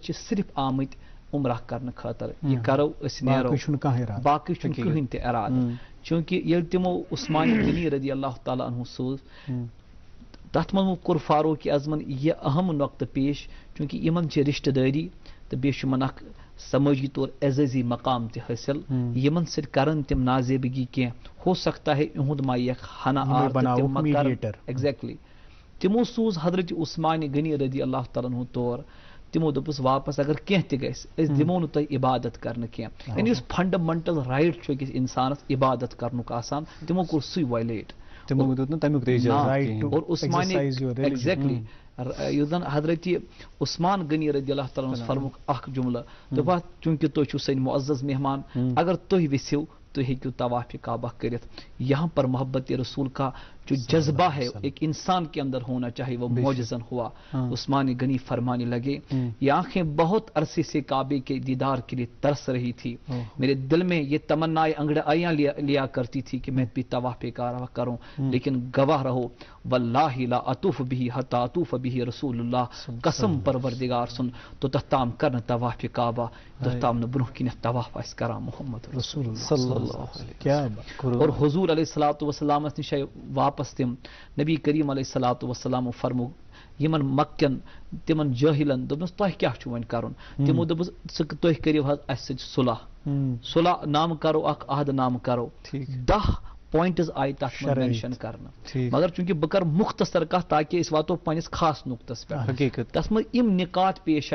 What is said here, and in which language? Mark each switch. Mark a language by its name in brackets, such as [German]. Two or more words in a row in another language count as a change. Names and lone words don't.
[Kashmiri] چھِ صرف آمٕتۍ عمرہ کرنہٕ خٲطرٕ یہِ کرو أسۍ نیرو باقٕے چھُنہٕ کٕہٕنۍ تہِ اِرادٕ چوٗنٛکہِ ییٚلہِ تِمو عثمانہِ غنی [Arabic] رضی اللہ تعالیٰ عنہ [Kashmiri] سوز تتھ منٛز کوٚر فاروق اعظمن یہِ اہم نۄقطہٕ پیش چوٗنٛکہِ یِمن چھِ رشتہٕ دٲری تہٕ بیٚیہِ چھُ یِمن اکھ سمٲجی طور اعزازی مقام تہِ حٲصِل یِمن سۭتۍ کرن تِم نازیبگی کینٛہہ [Urdu] ہو سکتا ہے [Kashmiri] یِہُنٛد ما یِیَکھ ہنا ایگزیکٹلی تِمو سوٗز حضرت عثمانہِ غنی [Arabic] رضی اللہ تعالیٰ عنہ [Kashmiri] تور تِمو دوٚپُس واپس اگر کینٛہہ تہِ گژھِ أسۍ دِمو نہٕ تۄہہِ عبادت کرنہٕ کینٛہہ یعنی یُس [English] fundamental right [Kashmiri] چھُ أکِس انسانس عبادت کرنُک آسان تِمو کوٚر سُے وایلیٹ اور عثمانہِ ایگزیکٹلی یُس زن حضرت عثمان غنی رضی اللہ تعالیٰ عنہ فرموُکھ اکھ جملہٕ دوٚپُکھ چوٗنٛکہِ تُہۍ چھِو سٲنۍ معزز مہمان اگر تُہۍ یژھِو تُہۍ ہیٚکِو طواف کعبہ کٔرِتھ [Urdu] یہاں پر محبت رسول کا جو جذبہ ہے ایک انسان کے اندر ہونا چاہیے وہ معجزن ہوا عثمان غنی فرمانے لگے یہ آنکھیں بہت عرصے سے کعبے کے دیدار کے لیے ترس رہی تھی میرے دل میں یہ تمنائیں انگڑائیاں لیا کرتی تھی کہ میں بھی طواف کعبہ کروں لیکن گواہ رہو [Arabic] واللہ لا اطوف به حتی اطوف به رسول اللہ [Kashmiri] قسم پروردگار سن تو تحتام کرن طواف کعبہ تحتام برونہ کن طواف اس کران محمد رسول [Arabic] صلی اللہ علیہ [Kashmiri] اور حضور [Arabic] علیہ الصلوۃ والسلام [Kashmiri] نش واپس تم نبی کریم [Arabic] علیہ الصلوۃ والسلام [Kashmiri] فرمو یمن مکن تمن جاہلن دوپنس تۄہہِ کیٛاہ چھُ وۄنۍ کرُن تِمو دوٚپُس تُہۍ کٔرِو حظ اَسہِ سۭتۍ صلح نام کرو اکھ عہد نام کرو 10 پوائنٹز آئی تتھ منٛز مینشن کرنہٕ مگر چوٗنٛکہِ بہٕ کرٕ مختصر کتھ تاکہِ أسۍ واتو پننس خاص نقطس پٮ۪ٹھ تتھ منٛز یِم نکات پیش